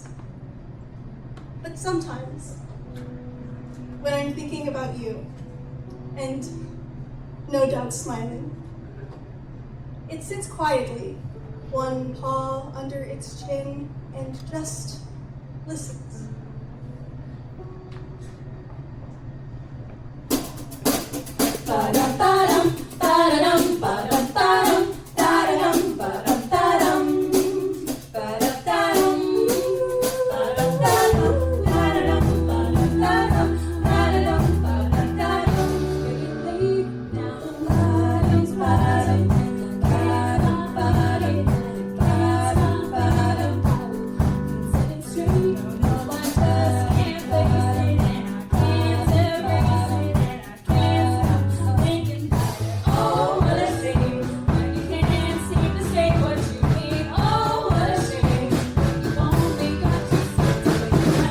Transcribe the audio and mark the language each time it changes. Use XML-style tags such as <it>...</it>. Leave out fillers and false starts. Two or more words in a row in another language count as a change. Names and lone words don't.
<en>But sometimes, when I'm thinking about you, and no doubt smiling, it sits quietly, one paw under its chin, and just listens. Ba-da-ba-dum, ba-da-dum, ba-da-ba-dum, ba-da-dum, ba-da-ba-dum, ba-da-ba-dum, ba-da-ba-dum, ba-da-dum, ba-da-ba-dum, ba-da-dum, ba-da-ba-dum. Lay down, ba-dum, ba-dum, ba-dum, ba-dum, ba-dum, ba-dum. Sitting straight, no, I just can't face it, and I can't embrace it, and I can't stop thinking about it. Oh, what a shame when you can't seem to say what you mean. Oh, what a shame when you only got yourself to blame.</en>